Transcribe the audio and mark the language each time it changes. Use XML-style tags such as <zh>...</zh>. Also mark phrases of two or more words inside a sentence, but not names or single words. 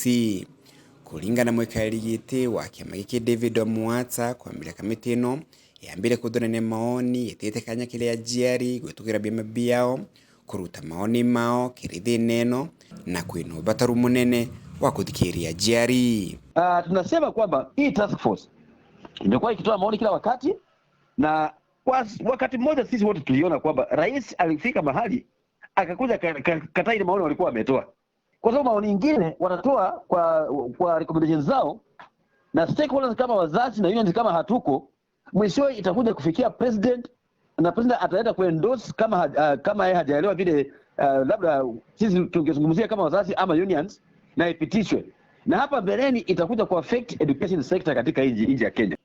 <ki>Kũringana mwĩkarĩri gĩtĩ wa kĩama gĩkĩ David Omwata kwambĩrĩria kamĩtĩ ĩno yambire kũthũrania maoni ĩtĩte kanya kĩrĩa aciari gwĩtũkĩra biama biao kũruta maoni mao kĩrĩ thĩna ĩno na kwĩna ũbataru mũnene wa kuthikiria aciari.</ki> <sw>Tunasema kwamba hii</sw> <en>task force</en> <sw>imekuwa ikitoa maoni kila wakati, na kwa wakati mmoja sisi wote tuliona kwamba rais alifika mahali akakuja kataa ile maoni walikuwa wametoa, kwa sababu maoni nyingine wanatoa kwa recommendations zao na stakeholders kama wazazi na unions kama hatuko, mwisho itakuja kufikia president na president ataenda kuendorse kama yeye hajaelewa vile labda sisi tungezungumzia kama wazazi ama unions na ipitishwe, na hapa mbeleni itakuja ku affect</sw> <en>education sector</en> <sw>katika nchi ya Kenya.</sw>